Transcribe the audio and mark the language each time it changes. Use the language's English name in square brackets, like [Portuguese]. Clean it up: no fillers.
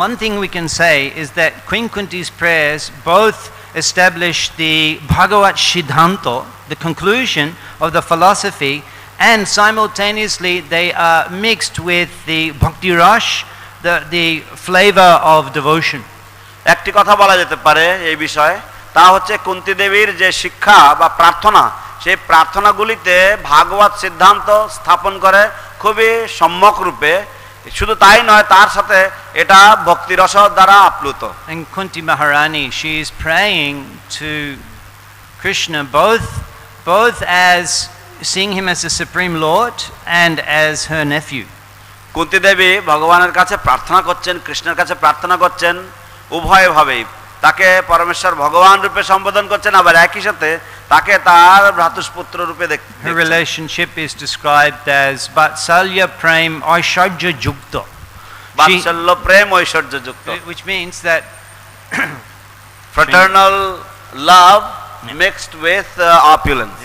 [English] One thing we can say is that Queen Kunti's prayers both establish the Bhagavat Siddhanta, the conclusion of the philosophy, and simultaneously they are mixed with the bhakti rash, the flavor of devotion. [Bangla] একটি কথা বলা যেতে পারে এই বিষয়ে, তা হচ্ছে কুন্তি দেবীর যে শিক্ষা বা প্রার্থনা, সেই প্রার্থনাগুলিতে ভাগবত সিদ্ধান্ত স্থাপন করে খুবই সম্যক রূপে। শুধু তাই নয়, তার সাথে এটা ভক্তিরস দ্বারা আপ্লুত। [English] And Kunti Maharani, she is praying to Krishna both as seeing him as the supreme lord and as her nephew. [Bangla] Kunti দেবী ভগবানের কাছে প্রার্থনা করছেন, কৃষ্ণের কাছে প্রার্থনা করছেন, উভয়ভাবেই তাকে পরমেশ্বর ভগবান রূপে সম্বোধন করছেন, আবার একই সাথে তাকে তার ভ্রাতুষ্পুত্র রূপে দেখছেন। [English] Her relationship is described as Vatsalya Prem Aishwarya Yukta. [Bangla] বাৎসল্য প্রেম ঐশ্বর্য যুক্ত, [English] Which means that fraternal love mixed with opulence.